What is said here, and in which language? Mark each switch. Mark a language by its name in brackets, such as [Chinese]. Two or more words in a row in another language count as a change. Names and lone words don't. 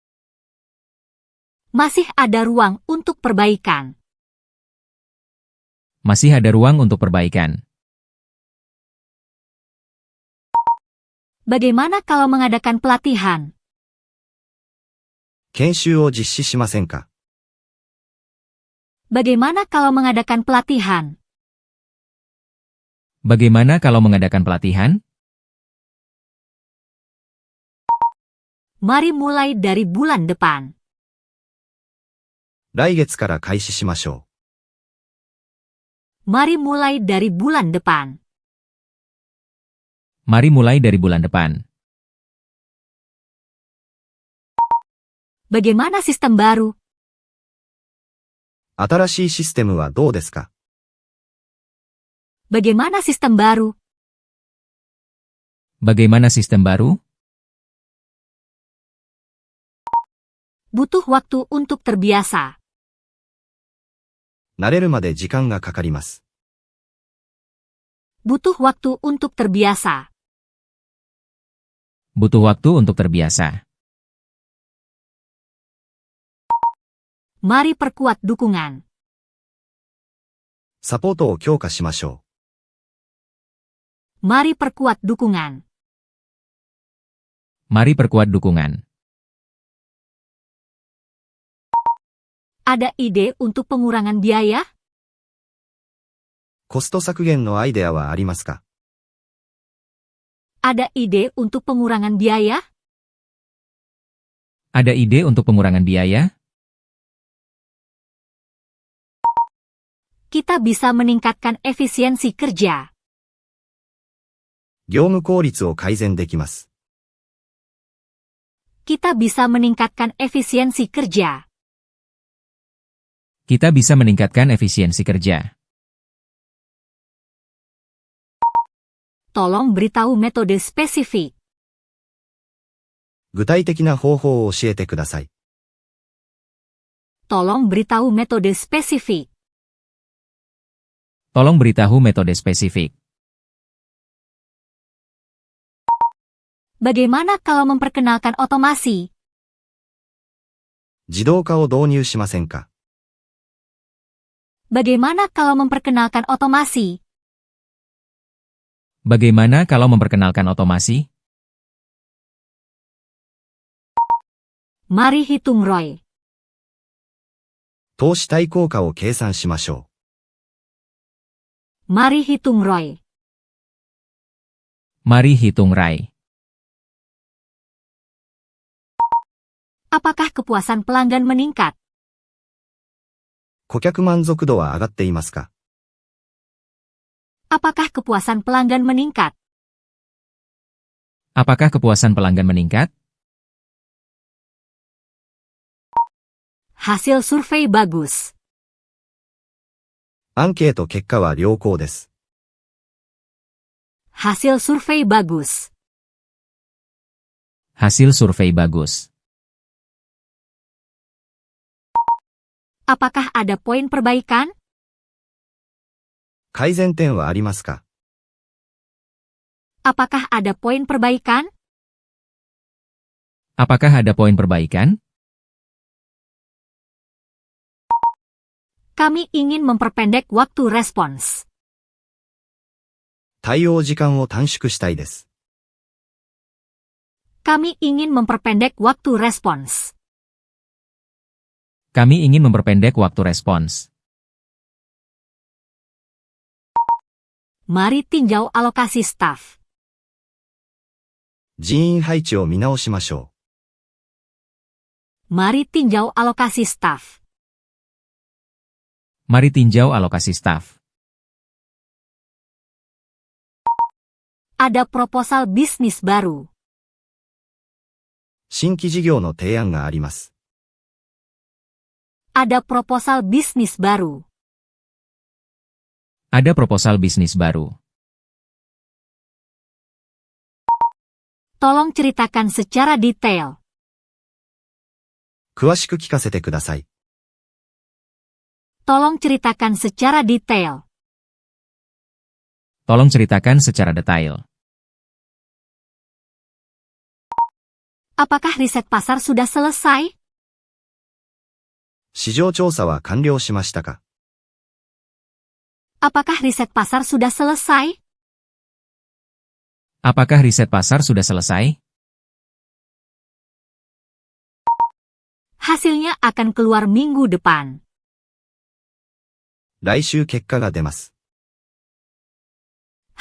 [Indonesian] Masih ada ruang untuk perbaikan. Masih ada ruang untuk perbaikan. Bagaimana kalau mengadakan pelatihan? [Japanese] 研修を実施しませんか？ [Indonesian] Bagaimana kalau mengadakan pelatihan? Bagaimana kalau mengadakan pelatihan? Mari mulai dari bulan depan. [Japanese] 来月から開始しましょ [Indonesian] Mari mulai dari bulan depan. Mari mulai dari bulan depan. Bagaimana sistem baru? [Japanese] う。新しいシステムはどうですか？ [Indonesian] Bagaimana sistem baru? Bagaimana sistem baru? Butuh waktu untuk terbiasa. [Japanese] 慣れるまで時間がかかります。 [Indonesian] Butuh waktu untuk terbiasa. Butuh waktu untuk terbiasa. Mari perkuat dukungan. [Japanese] サポートを強化しましょ [Indonesian] Mari perkuat dukungan. Mari perkuat dukungan. Ada ide untuk pengurangan biaya? [Japanese] う。コスト削減のアイデアはありますか？ [Indonesian] Ada ide untuk pengurangan biaya? Ada ide untuk pengurangan biaya? Kita bisa meningkatkan efisiensi kerja. [Japanese] 業務効率を改善できます。 [Indonesian] Kita bisa meningkatkan efisiensi kerja. Kita bisa meningkatkan efisiensi kerja. Tolong beritahu metode spesifik. [Japanese] 具体的な方法を教えてください。 [Indonesian] Tolong beritahu metode spesifik. Tolong beritahu metode spesifik. Bagaimana kalau memperkenalkan otomasi? [Japanese] 自動化を導入しませんか？ [Indonesian] Bagaimana kalau memperkenalkan otomasi? Bagaimana kalau memperkenalkan otomasi? Mari hitung ROI. [Japanese] 投資対効果を計算しましょ [Indonesian] Mari hitung ROI. Mari hitung ROI. Apakah kepuasan pelanggan meningkat? [Japanese] う。顧客満足度は上がっていますか？ [Indonesian] Apakah kepuasan pelanggan meningkat? Apakah kepuasan pelanggan meningkat? Hasil survei bagus. [Japanese] アンケート結果は良好です。 [Indonesian] Hasil survei bagus. Hasil survei bagus. Apakah ada poin perbaikan? [Japanese] 改善点はありますか？ [Indonesian] Apakah ada poin perbaikan? Apakah ada poin perbaikan? Kami ingin memperpendek waktu respons. [Japanese] 対応時間を短縮したいです。 [Indonesian] Kami ingin memperpendek waktu respons. Kami ingin memperpendek waktu respons. Mari tinjau alokasi staf. [Japanese] 人員配置を見直しましょ [Indonesian] Mari tinjau alokasi staf. Mari tinjau alokasi staf. Ada proposal bisnis baru. [Japanese] う。新規事業の提案があります。 [Indonesian] Ada proposal bisnis baru. Ada proposal bisnis baru. Tolong ceritakan secara detail. [Japanese] 詳しく聞かせてください。 [Indonesian] Tolong ceritakan secara detail. Tolong ceritakan secara detail. Apakah riset pasar sudah selesai? [Japanese] 市場調査は完了しましたか？ [Indonesian] Apakah riset pasar sudah selesai? Apakah riset pasar sudah selesai? Hasilnya akan keluar minggu depan. [Japanese] 来週結果が出ます。